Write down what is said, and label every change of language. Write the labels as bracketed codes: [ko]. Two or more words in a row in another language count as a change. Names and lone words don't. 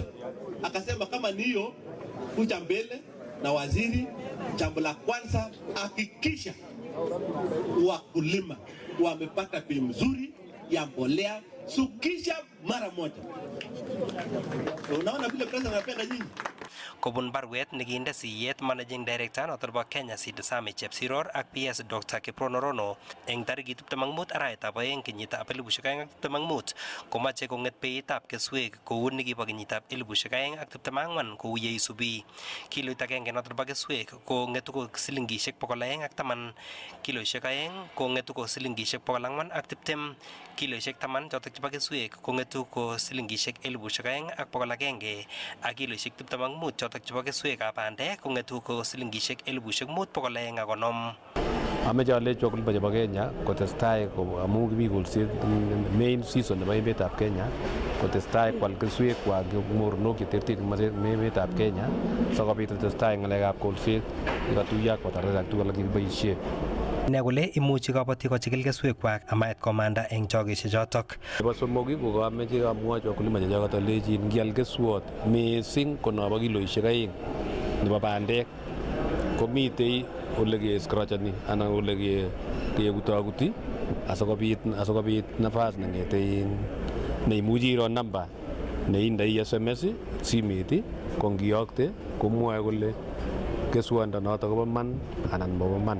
[sw] Akasema kama ni hiyo, kuja mbele na waziri, jambo la kwanza hakikisha wakulima wamepata bei mzuri ya mbolea, sukisha mara moja. Unaona vile president anapenda nyinyi. [kln] Kobun barwet nekinde siyet [en] Managing Director [kln] noton bo Kenya Seed Summit Chepsiror ak PS Dr. Kiprono Rono eng tarikit 25 arawetab 2 kenyitab 2025 komache konget beitab keswek kou nekibo kenyitab 2024 kou ye isubi. Kiloit agenge noton bo keswek ko ngetu ko silingishek 210, kiloishek 2 ko ngetu ko silingishek 420, kiloishek 10 chotok chebo keswek ko ngetu ko silingishek 2,100 ak kiloishek 25 chotok chebo keswekab bandek ko ngetu ko silingishek 5,250. Ameche alechi wakulima chebo Kenya kotestai amu kimi kolset [en] main season [kln] nebo emetab Kenya, kotestai kwal keswekwak mornok cheterterchin eng emetab Kenya sikobit kotestai ng'alekab kolset yekatuiyo ak bataret ak tuguk alak chekiboisie. Ne kole imuchi kabatik kochikil keswekwak amait komanda eng chokeshek chotok. Nebo somok ko kameche amwochi wakulima chechotok alechi ngial keswot mising ko nobo kiloishek 2 nebo bandek komitei ole keskrachani anan ole kekutakuti asikobit nafas nengete neimuchi iro namba neindoi SMS simet ko ngiyokte komwoe kole keswondanoto kobo man anan mobo man.